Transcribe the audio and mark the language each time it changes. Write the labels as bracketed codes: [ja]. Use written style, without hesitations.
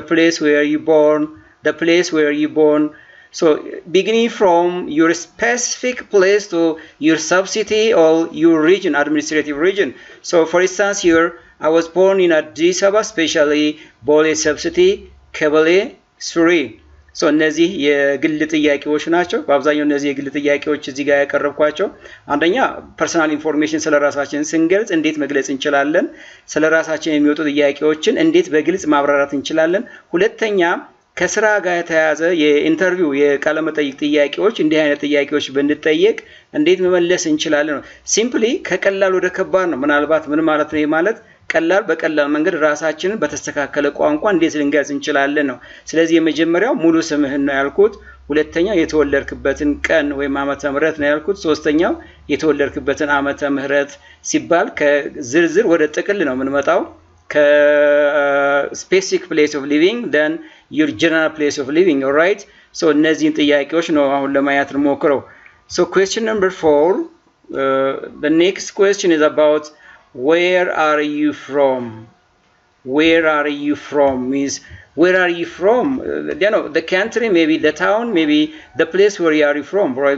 [en] The place where you born, the place where you born. So beginning from your specific place to your sub-city or your region, administrative region. So for instance here, I was born in Addis Ababa, especially Bole sub-city, Kebele, Suri. [am] ሶ እነዚህ የግል ጥያቄዎች ናቸው። በአብዛኛው እነዚህ የግል ጥያቄዎች እዚህ ጋር ያቀረብኳቸው አንደኛ ፐርሰናል ኢንፎርሜሽን ስለራሳችን ስንገልጽ እንዴት መግለጽ እንችላለን፣ ስለራሳችን የሚወጡ ጥያቄዎችን እንዴት በግልጽ ማብራራት እንችላለን። ሁለተኛ ከስራ ጋር የተያያዘ የኢንተርቪው የቃለ መጠይቅ ጥያቄዎች እንዲህ አይነት ጥያቄዎች ብንጠየቅ እንዴት መመለስ እንችላለን ነው። ሲምፕሊ ከቀላል ወደ ከባድ ነው። ምናልባት ምን ማለት ነው ማለት ቀላል በቀላል መንገድ ራሳችንን በተስተካከለ ቋንቋ እንዴት ልንገልጽ እንችላለን ነው። ስለዚህ የመጀመሪያው ሙሉ ስምህን ነው ያልኩት። ሁለተኛው የተወለድክበትን ቀን ወይም ዓመተ ምህረት ነው ያልኩት። ሶስተኛው የተወለድክበትን ዓመተ ምህረት ሲባል ከዝርዝር ወደ ጥቅል ነው የምንመጣው። ከስፔሲፊክ ፕሌስ ኦፍ ሊቪንግ [en] then your general place of living, all right? So [am] እነዚህን ጥያቄዎች ነው አሁን ለማየት እንሞክረው። [en] So question number 4, the next question is about where are you from? Where are you from means where are you from? The country, maybe the town, maybe the place where you are from, right?